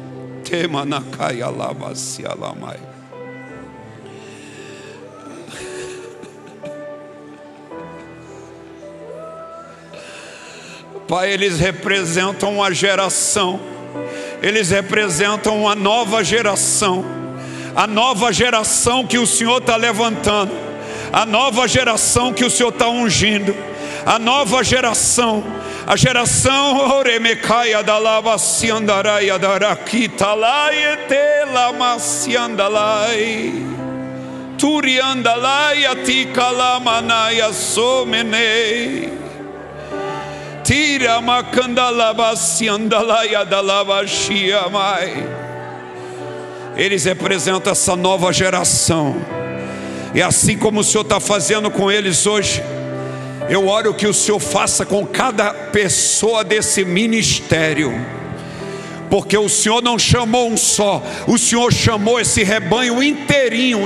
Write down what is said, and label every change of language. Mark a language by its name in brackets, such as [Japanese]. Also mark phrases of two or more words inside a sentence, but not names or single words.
[Portuguese] Pai, eles representam uma geração. Eles representam uma nova geração. A nova geração que o Senhor está levantando. A nova geração que o Senhor está ungindo. A nova geração. A geração Oremecaia da lava siandaraia darakita lai etela siandalai turiandalai atikala manaya somenei tira macandalava siandalaia da lava shiamai. Eles representam essa nova geração. E assim como o Senhor está fazendo com eles hoje, eu oro que o Senhor faça com cada pessoa desse ministério. Porque o Senhor não chamou um só, o Senhor chamou esse rebanho inteirinho.